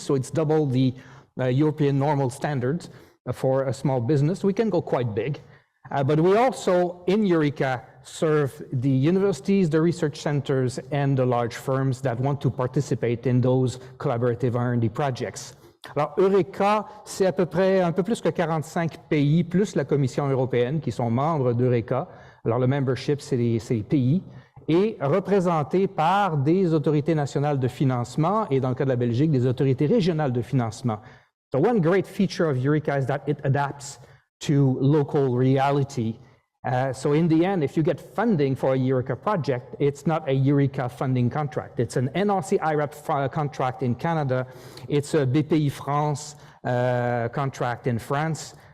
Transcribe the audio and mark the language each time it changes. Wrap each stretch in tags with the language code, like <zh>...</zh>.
<en>So it's double the European normal standards for a small business. We can go quite big. But we also, in Eureka, serve the universities, the research centers, and the large firms that want to participate in those collaborative R&D projects.</en> <fr>Alors, Eureka, c'est à peu près un peu plus que 45 pays, plus la Commission européenne, qui sont membres d'Eureka. Alors, le membership, c'est les pays, et représenté par des autorités nationales de financement, et dans le cas de la Belgique, des autorités régionales de financement.</fr> <en>So one great feature of Eureka is that it adapts to local reality. So in the end, if you get funding for a Eureka project, it's not a Eureka funding contract. It's an NRC IRAP contract in Canada. It's a BPI France contract in France.</en>